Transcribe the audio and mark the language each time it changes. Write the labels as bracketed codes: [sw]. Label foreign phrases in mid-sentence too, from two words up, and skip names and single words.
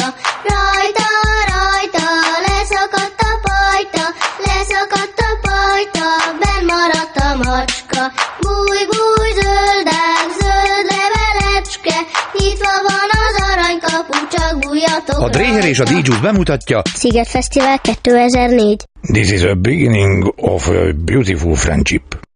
[hu] Rajta, rajta, leszakadt a pajta, leszakadt a pajta, benn maradt a macska. Búj, búj, zöld ág, zöld levelecske, nyitva van az aranykapu, csak bújjatok rajta. A Dréher és a D-Juice bemutatja Szigetfesztivál 2004. [en] This is a beginning of a beautiful friendship.